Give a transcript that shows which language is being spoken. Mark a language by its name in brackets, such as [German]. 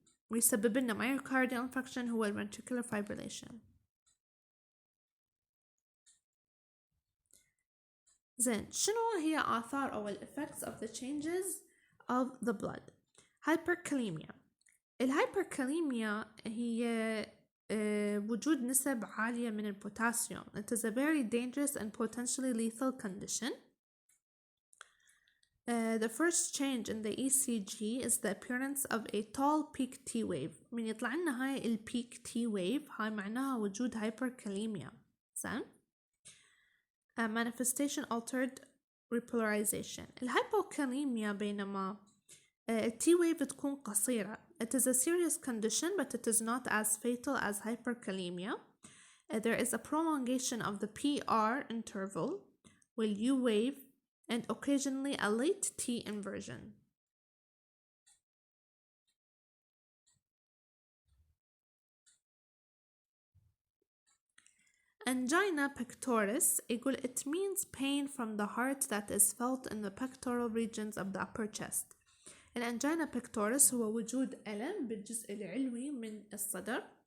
[Arabic] ويسبب لنا [English] myocardial infarction [Arabic] هو [English] ventricular fibrillation. [Arabic] زين، شنو هي آثار أو [English] effects of the changes of the blood؟ [Arabic] hyperkalemia. الهايبركاليميا هي وجود نسب عالية من البوتاسيوم. [English] It is a very dangerous and potentially lethal condition. The first change in the ECG is the appearance of a tall peak T wave. [Arabic] من يطلع لنا هاي ال peak T wave هاي معناها وجود hyperkalemia. [English] زين؟ manifestation altered repolarization. [Arabic] الهايبوكاليميا بينما T wave تكون قصيرة. [English] It is a serious condition but it is not as fatal as hyperkalemia. There is a prolongation of the PR interval with U wave and occasionally a late T inversion. Angina pectoris [Arabic] يقول [English] it means pain from the heart that is felt in the pectoral regions of the upper chest. [Arabic] الانجينا pectoris هو وجود ألم بالجزء العلوي من الصدر.